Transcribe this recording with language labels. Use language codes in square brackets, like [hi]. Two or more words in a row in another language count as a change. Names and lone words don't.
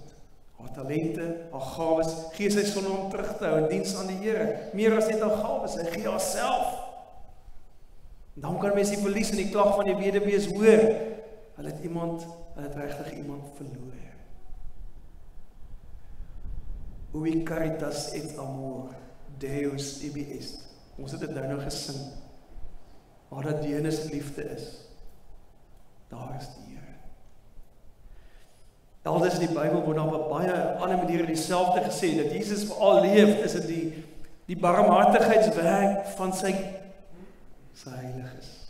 [af] Haar talente, haar gawes, gee sy sonder om terug te hou in diens aan die Here. Meer as net haar gawes, sy gee haarself. Dan kan mens die verlies en die klag van die weduwees hoor. Hulle het regtig iemand verloor. [la] Ui caritas et amor, Deus ibi est. [af] Ons het dit nou gesing. Waar dat Deus liefde is, daar is die Here. Elders in die Bybel word daar op baie ander maniere dieselfde gesê, dat Jesus vir al leef, is dit die barmhartigheidswerk van sy heiliges.